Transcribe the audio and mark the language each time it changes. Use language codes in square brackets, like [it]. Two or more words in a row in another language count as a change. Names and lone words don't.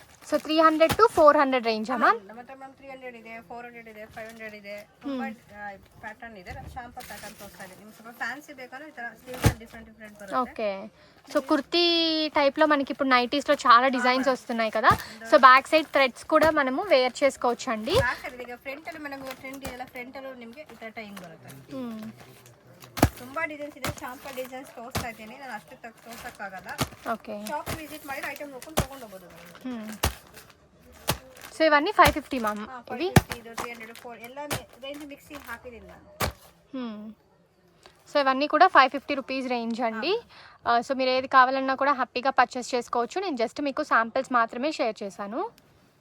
[kn] ಸೊ 300 to 400 ರೇಂಜಾ ಮ್ಯಾಮ್? ಮತ್ತೆ ಮ್ಯಾಮ್ 300 ಇದೆ, 400 ಇದೆ, 500 ಇದೆ, ತುಂಬಾ ಪ್ಯಾಟರ್ನ್ ಇದೆ. [en] sample pattern [kn] ತೋರಿಸ್ತಾ ಇದೆ. ನಿಮ್ಗೆ ಸ್ವಲ್ಪ ಫ್ಯಾನ್ಸಿ ಬೇಕಂದ್ರೆ ಈ ತರ [en] sleeves different [kn] ಬರುತ್ತೆ. [te] ఓకే. సో కుర్తీ టైప్లో మనకి ఇప్పుడు నైటీస్లో చాలా డిజైన్స్ వస్తున్నాయి కదా, సో [en] back side threads [te] కూడా మనము వేర్ చేసుకోవచ్చు అండి. [kn] ಈಗ ಫ್ರಂಟ್ ಅಲ್ಲಿ [en] madam trend [kn] ಇದೆಲ್ಲ, ಫ್ರಂಟ್ ಅಲ್ಲಿ ನಿಮಗೆ ಈ ತರ ಟೈಮ್ ಬರುತ್ತೆ. ತುಂಬಾ ಡಿಸೈನ್ಸ್ ಇದೆ. [en] sample designs [kn] ತೋರಿಸ್ತಾ ಇದ್ದೀನಿ, ನಾನು ಅಷ್ಟು ತೋರ್ಸಕ್ಕಾಗಲ್ಲ. ಓಕೆ. [en] shop visit [kn] ಮಾಡಿ ಐಟಮ್ ನೋಡ್ಕೊಂಡು ತಗೊಂಡು ಹೋಗ್ಬೋದು. ಸೊ ಇವన్నీ 550 ಮ್ಯಾಮ್. ಇವಿ 300 4 ಎಲ್ಲ [en] range mixing [kn] ಹಾಕಿದ್ದೀನಿ ನಾನು. [te] సో ఇవన్నీ కూడా 550 [en] rupees range [te] అండి. సో మీరు ఏది కావాలన్నా కూడా హ్యాపీగా పర్చేస్ చేసుకోవచ్చు. నేను జస్ట్ మీకు శాంపిల్స్ మాత్రమే షేర్ చేశాను.